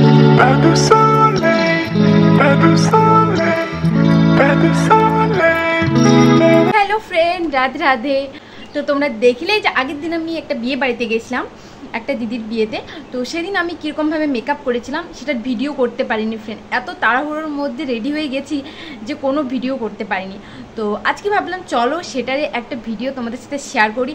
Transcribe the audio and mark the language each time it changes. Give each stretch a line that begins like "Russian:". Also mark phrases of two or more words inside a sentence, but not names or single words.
French: Pas de soleil, pas de soleil, pas de soleil.
English: hello friend,
Bangla: রাধে রাধে। তো তোমরা দেখলেই যে আগের দিন আমি একটা বিয়ে বাড়িতে গেছিলাম, একটা দিদির বিয়েতে। তো সেদিন আমি কীরকমভাবে মেকআপ করেছিলাম সেটার ভিডিও করতে পারিনি ফ্রেন্ড। এত তাড়াহুড়োর মধ্যে রেডি হয়ে গেছি যে কোনো ভিডিও করতে পারিনি। তো আজকে ভাবলাম চলো সেটারই একটা ভিডিও তোমাদের সাথে শেয়ার করি।